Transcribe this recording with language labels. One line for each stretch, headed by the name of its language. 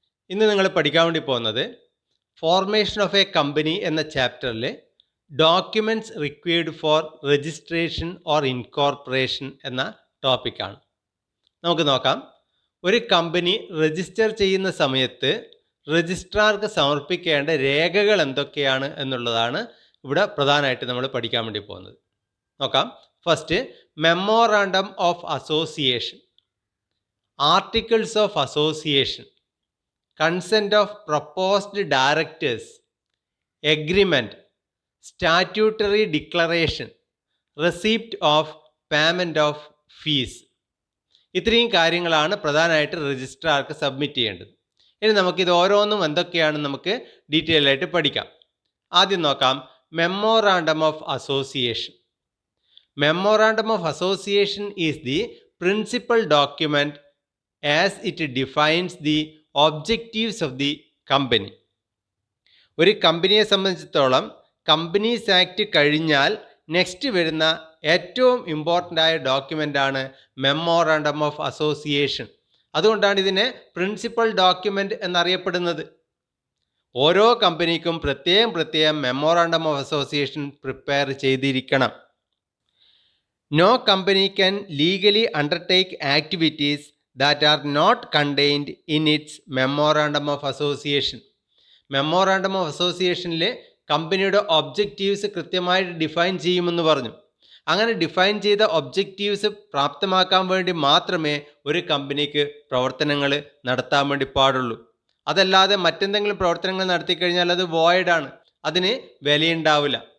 Malayalam: ഇന്ന് നിങ്ങൾ പഠിക്കാൻ വേണ്ടി പോകുന്നത് ഫോർമേഷൻ ഓഫ് എ കമ്പനി എന്ന ചാപ്റ്ററിൽ documents required for registration or incorporation എന്ന ടോപ്പിക്കാണ്. നമുക്ക് നോക്കാം. ഒരു കമ്പനി രജിസ്റ്റർ ചെയ്യുന്ന സമയത്ത് രജിസ്ട്രാർക്ക് സമർപ്പിക്കേണ്ട രേഖകൾ എന്തൊക്കെയാണ് എന്നുള്ളതാണ് ഇവിടെ പ്രധാനമായിട്ട് നമ്മൾ പഠിക്കാൻ വേണ്ടി പോകുന്നത്. നോക്കാം.
English: First, memorandum of association, Articles of Association, Consent of Proposed Directors, Agreement, Statutory Declaration, Receipt of Payment of Fees.
Malayalam: ഇത്രയും കാര്യങ്ങളാണ് പ്രധാനമായിട്ട് രജിസ്ട്രാർക്ക് സബ്മിറ്റ് ചെയ്യേണ്ടത്. ഇനി നമുക്കിത് ഓരോന്നും എന്തൊക്കെയാണെന്ന് നമുക്ക് ഡീറ്റെയിൽ ആയിട്ട് പഠിക്കാം. ആദ്യം നോക്കാം memorandum of association.
English: Memorandum of association is the principal document as it defines the objectives of the company.
Malayalam: ഒരു കമ്പനിയെ സംബന്ധിച്ചിടത്തോളം കമ്പനീസ് ആക്ട് കഴിഞ്ഞാൽ നെക്സ്റ്റ് വരുന്ന ഏറ്റവും ഇമ്പോർട്ടൻ്റ് ആയ ഡോക്യുമെൻ്റ് ആണ് മെമ്മോറാണ്ടം ഓഫ് അസോസിയേഷൻ. അതുകൊണ്ടാണ് ഇതിനെ പ്രിൻസിപ്പൽ ഡോക്യുമെൻ്റ് എന്നറിയപ്പെടുന്നത്. ഓരോ കമ്പനിക്കും പ്രത്യേകം മെമ്മോറാണ്ടം ഓഫ് അസോസിയേഷൻ പ്രിപ്പയർ ചെയ്തിരിക്കണം.
English: No company can legally undertake activities that are not contained in its memorandum of association.
Malayalam: Memorandum of അസോസിയേഷനിൽ കമ്പനിയുടെ ഒബ്ജക്റ്റീവ്സ് കൃത്യമായിട്ട് ഡിഫൈൻ ചെയ്യുമെന്ന് പറഞ്ഞു. അങ്ങനെ ഡിഫൈൻ ചെയ്ത ഒബ്ജക്റ്റീവ്സ് പ്രാപ്തമാക്കാൻ വേണ്ടി മാത്രമേ ഒരു കമ്പനിക്ക് പ്രവർത്തനങ്ങൾ നടത്താൻ വേണ്ടി പാടുള്ളൂ. അതല്ലാതെ മറ്റെന്തെങ്കിലും പ്രവർത്തനങ്ങൾ നടത്തിക്കഴിഞ്ഞാൽ അത് വോയിഡാണ്, അതിന് വിലയുണ്ടാവില്ല.